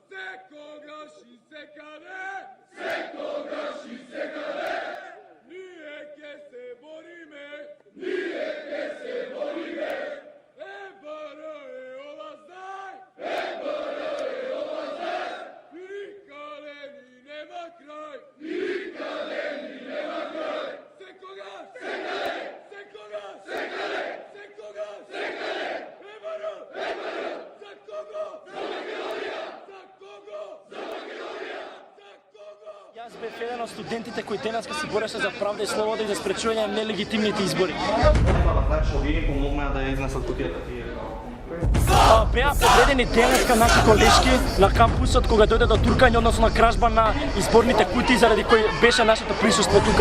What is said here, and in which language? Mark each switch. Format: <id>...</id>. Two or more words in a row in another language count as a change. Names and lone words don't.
<mk>Секогаш и секаде, секогаш и секаде, ние ќе се бориме, ние ќе се бориме, ебара е ова здај, ебара е ова здај, никаде ни нема крај, никаде ни нема крај, секогаш, секаде, секогаш, секаде, секогаш, секаде, ебара, ебара, за кого, за Македонија, за кого, за Македонија, за кого. Јас бев еден од студентите кои денеска се бореше за правда и слобода и за спречување на нелегитимните избори. Значи, овие помогнаа да изнесат кутијата тие. Беа победени денеска наши колешки на кампусот кога дојде до туркање, односно на кражба на изборните кутии заради кој беше нашето присуство тука.</mk>